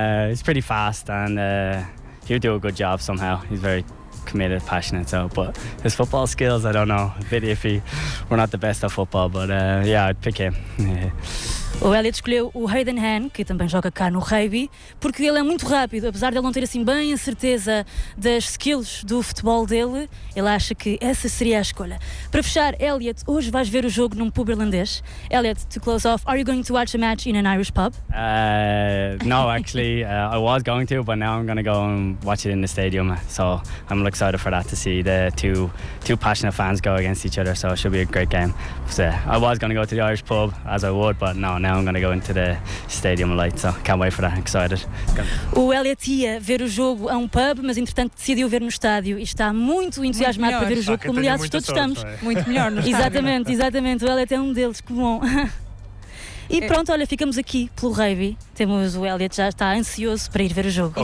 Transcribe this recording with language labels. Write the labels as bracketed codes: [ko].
[en] He's pretty fast and he'll do a good job somehow. He's very committed, passionate, so. But his football skills, I don't know. A bit iffy. We're not the best at football, but yeah, I'd pick him. [pt] O Elliot escolheu o Hayden Hahn, que também joga cá no rugby, porque ele é muito rápido, apesar de ele não ter assim bem a certeza das skills do futebol dele, ele acha que essa seria a escolha. Para fechar, Elliot, hoje vais ver o jogo num pub irlandês. [en] Elliot, to close off, are you going to watch a match in an Irish pub? No, actually, I was going to, but now I'm going to go and watch it in the stadium, so I'm excited for that, to see the two passionate fans go against each other, so it should be a great game. So, I was going to go to the Irish pub, as I would, but no. Now I'm going to go into the stadium light, so can't wait for that. Excited. [pt] O Elliot ia ver o jogo a um pub, mas entretanto decidiu ver no estádio e está muito entusiasmado muito para ver o jogo, como aliás todos sorte, estamos. Vai. Muito melhor no exatamente, estádio. Exatamente, o Elliot é um deles, que bom. E pronto, olha, ficamos aqui pelo rugby. Temos o Elliot, já está ansioso para ir ver o jogo.